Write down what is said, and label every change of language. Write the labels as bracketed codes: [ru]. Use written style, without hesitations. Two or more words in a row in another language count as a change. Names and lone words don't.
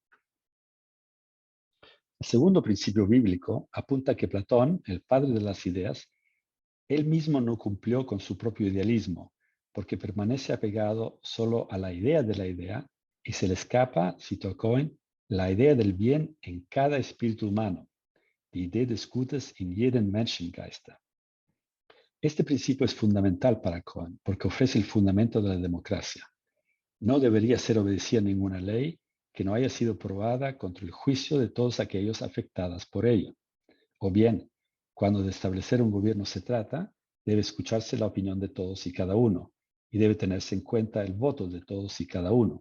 [es] El segundo principio bíblico apunta que Platón, el padre de las ideas, él mismo no cumplió con su propio idealismo, porque permanece apegado solo a la idea de la idea y se le escapa, cito a Cohen, la idea del bien en cada espíritu humano, [de] die Idee des Gutes in jedem Menschengeiste. [es] Este principio es fundamental para Cohen porque ofrece el fundamento de la democracia. No debería ser obedecida ninguna ley que no haya sido probada contra el juicio de todos aquellos afectados por ello. O bien, cuando de establecer un gobierno se trata, debe escucharse la opinión de todos y cada uno, y debe tenerse en cuenta el voto de todos y cada uno.